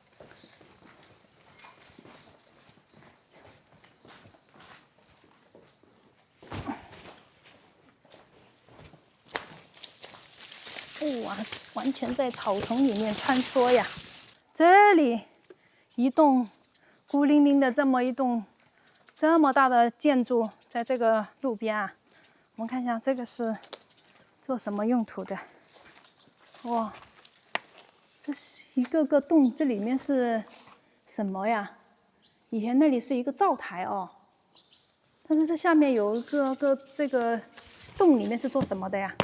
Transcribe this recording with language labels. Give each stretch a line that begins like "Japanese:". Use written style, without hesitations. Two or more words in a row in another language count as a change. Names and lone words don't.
Chinese: 哇，完全在草叢裡面穿梭呀！這裡一棟孤零零的這麼一棟這麼大的建築，在這個路邊啊，我們看一下這個是做什麼用途的？哇！這是一個個洞，這裡面是什麼呀？以前那裡是一個灶台哦，但是這下面有一個這個洞，裡面是做什麼的呀？